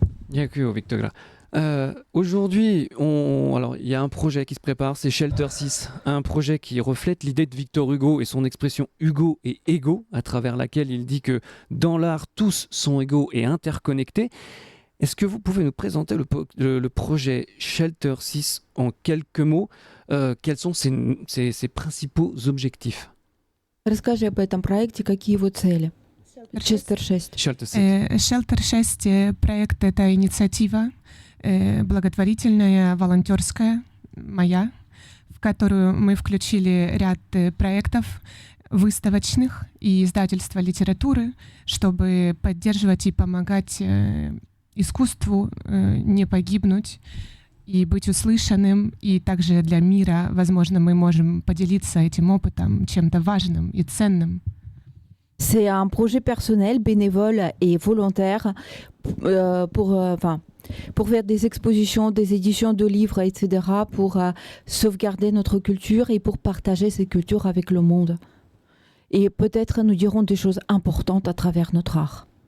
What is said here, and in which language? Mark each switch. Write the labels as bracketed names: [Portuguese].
[Ukrainian] Дякую, [French] Victoria. Aujourd'hui, alors il y a un projet qui se prépare, c'est Shelter 6, un projet qui reflète l'idée de Victor Hugo et son expression Hugo est égaux, à travers laquelle il dit que dans l'art, tous sont égaux et interconnectés. Est-ce que vous pouvez nous présenter le projet Shelter 6 en quelques mots? Quels sont ses principaux objectifs? [Russian] Расскажи об этом проекте, какие его цели. Честер 6. Shelter 6. Shelter 6 проект — это инициатива благотворительная, волонтерская, моя, в которую мы включили ряд проектов выставочных и издательства литературы, чтобы поддерживать и помогать искусству не погибнуть и быть услышанным. И также для мира, возможно, мы можем поделиться этим опытом чем-то важным и ценным. [French] C'est un projet personnel, bénévole et volontaire pour faire des expositions, des éditions de livres, etc., pour sauvegarder notre culture et pour partager cette culture avec le monde. Et peut-être nous dirons des choses importantes à travers notre art.